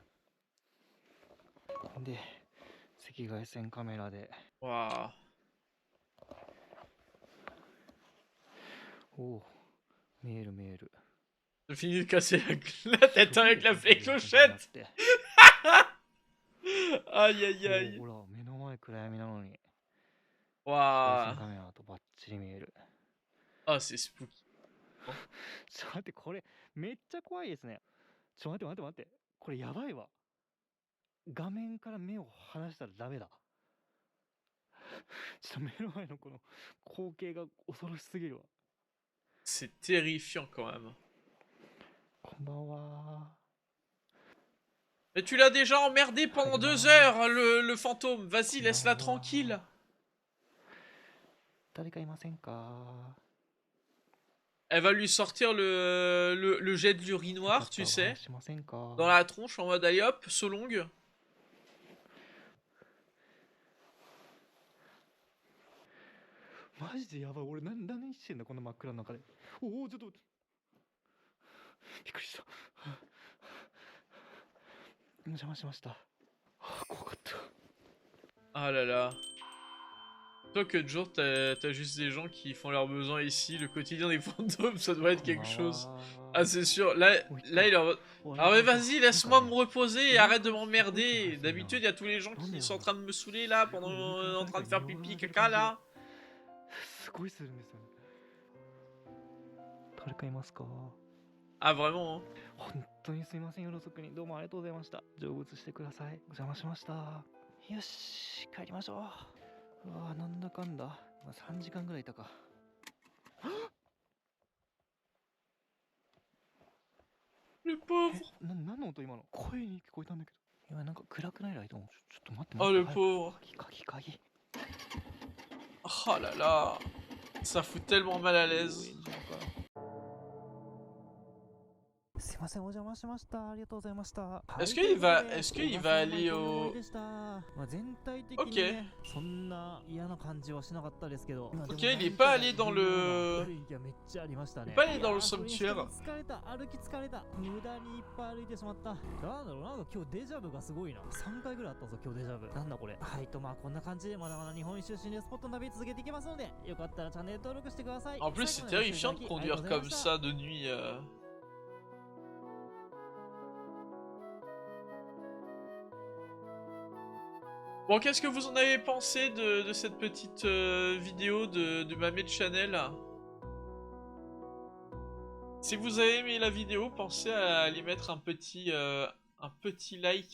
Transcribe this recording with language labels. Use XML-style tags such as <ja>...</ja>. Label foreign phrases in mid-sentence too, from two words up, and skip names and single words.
<ja>で、赤外線カメラで。</ja> <fr>Waouh.</fr> <ja>おお、見える見える。</ja> <fr>J'ai fini de casser la tête avec la clochette. Aïe aïe aïe.</fr> <ja>ほら、目の前暗闇なのに。</ja> <fr>Waouh.</fr> <ja>カメラとバッチリ見える。</ja> <fr>Ah, c'est spooky.</fr> <ja>ちょっと待って、これめっちゃ怖いですね。ちょっと待って。これやばいわ。画面から目を離したらダメだ。ちょっと目の前のこの光景が恐ろしすぎるわ。</ja> <fr>C'est terrifiant quand même.</fr> <ja>こんばんは。</ja> <fr>Mais tu l'as déjà emmerdé pendant 2 heures, le fantôme. Vas-y, laisse-la tranquille.</fr> <ja>誰かいませんか？</ja> <fr>Elle va lui sortir le jet de l'urinoir, tu</fr> <ja>お</ja> <fr>sais,</fr> <ja>話しませんか？</ja> <fr>dans la tronche en mode allez hop, solongue.</fr> <ja>マジでやばい。俺何してんだこんな真っ暗の中で。おお、ちょっと待って。びっくりした。お邪魔しました。はあ、怖かった。</ja> <fr>Ah là là. Toi que de jour, t'as juste des gens qui font leurs besoins ici. Le quotidien des fantômes, ça doit être quelque chose. Ah, c'est sûr. Là, il est en mode... Ah mais vas-y, laisse-moi me reposer et arrête de m'emmerder. D'habitude, il y a tous les gens qui sont en train de me saouler là, pendant en train de faire pipi, caca là.</fr> <ja>すごいするんですよね。誰かいますか？</ja> <fr>Ah vraiment, hein.</fr> <ja>本当にすいません。夜遅くにどうもありがとうございました。成仏してください。お邪魔しました。よし、帰りましょう。うわー、なんだかんだ。まあ、3時間ぐらいいたか。</ja> <fr>Le pauvre.</fr> <ja>何の音今の？声に聞こえたんだけど。今なんか暗くないライトも。ちょっと待って</ja> <fr>Oh</fr> <ja>待</ja> <fr>le</fr> <ja>って。</ja> <fr>pauvre.</fr> <ja>鍵。</ja> <fr>Oh là là. Ça fout tellement mal à l'aise.</fr> <ja>すいません、お邪魔しました。ありがとうございました。</ja> <fr>Est-ce qu'il va aller au...</fr> <ja>まあ全体的に</ja> <fr>Ok.</fr> <ja>ね、そんな嫌な感じはしなかったですけど。</ja> <fr>Ok, il est pas allé dans le...</fr> <ja>いやめっちゃありましたね。</ja> <fr>Il est pas allé dans le</fr> <ja>いやー、それにしても</ja> <fr>sanctuaire.</fr> <ja>疲れた、歩き疲れた。無駄にいっぱい歩いてしまった。なんだろう、なんか今日デジャブがすごいな。3回ぐらいあったぞ、今日デジャブ。なんだこれ。はい、とまあこんな感じでまだまだ日本一周心霊スポットの旅続けていきますので、よかったらチャンネル登録してください。</ja> <fr>En plus, c'est terrifiant de conduire comme ça de nuit. Bon, qu'est-ce que vous en avez pensé de cette petite vidéo de Mamed Channel? Si vous avez aimé la vidéo, pensez à lui mettre un petit like.</fr>